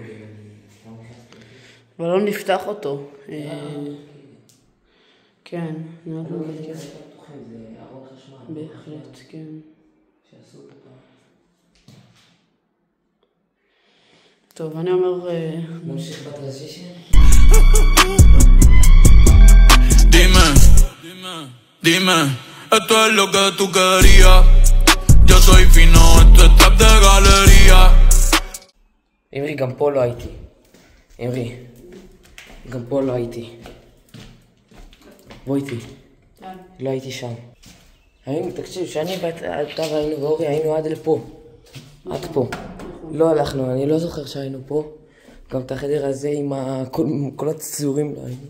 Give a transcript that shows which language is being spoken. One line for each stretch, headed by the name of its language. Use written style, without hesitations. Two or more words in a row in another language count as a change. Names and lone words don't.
Hebrew: אבל לא נפתח אותו. כן. זה ארון חשמל. בהחלט, כן. שעשו אותו פעם. טוב, אני אומר... נמשיך בטרנזישן?
Spanish: Dime, esto es lo que tú querías. Yo soy fino, esto es trap de galería.
Hebrew: אמרי, גם פה לא הייתי. אמרי, גם פה לא הייתי. בוא איתי. לא הייתי שם. תקשיב, שאני ואתה והיינו ואורי היינו עד לפה. עד פה. לא הלכנו, אני לא זוכר שהיינו פה. גם את החדר הזה עם כל הציורים לא היינו.